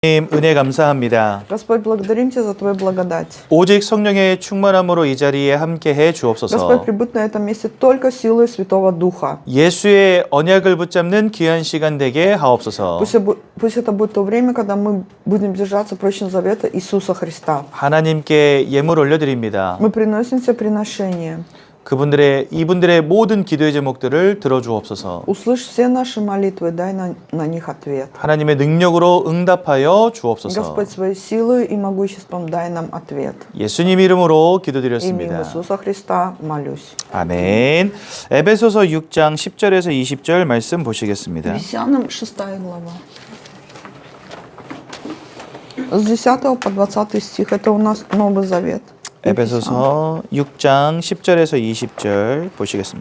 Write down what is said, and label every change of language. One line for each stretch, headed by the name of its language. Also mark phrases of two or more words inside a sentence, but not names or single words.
Korean: 하나님 은혜 감사합니다.
Russian: Господь, благодарим Тебя за Твою благодать.
Korean: 오직 성령의 충만함으로 이 자리에 함께해 주옵소서.
Russian: Господь, прибудь на этом месте только силой Святого Духа.
Korean: 예수의 언약을 붙잡는 귀한 시간 되게 하옵소서.
Russian: Пусть это будет то время, когда мы будем держаться прочного завета Иисуса Христа.
Korean: 하나님께 예물 올려드립니다.
Russian: Мы приносим Тебе приношение.
Korean: 이분들의 모든 기도의 제목들을 들어주옵소서.
Russian: Услышь все наши молитвы, дай на них ответ.
Korean: 하나님의 능력으로 응답하여 주옵소서.
Russian: Господь, своей силой и могуществом дай нам ответ.
Korean: 예수님 이름으로
Russian: Именем
Korean: 기도드렸습니다.
Russian: Иисуса Христа молюсь.
Korean: 아멘. 에베소서 6장 10절에서 20절 말씀 보시겠습니다.
Russian: Ефесянам 6 глава. С 10 по 20 стих. Это у нас Новый Завет.
Korean: 에베소서 6장 10절에서 20절 보시겠습니다.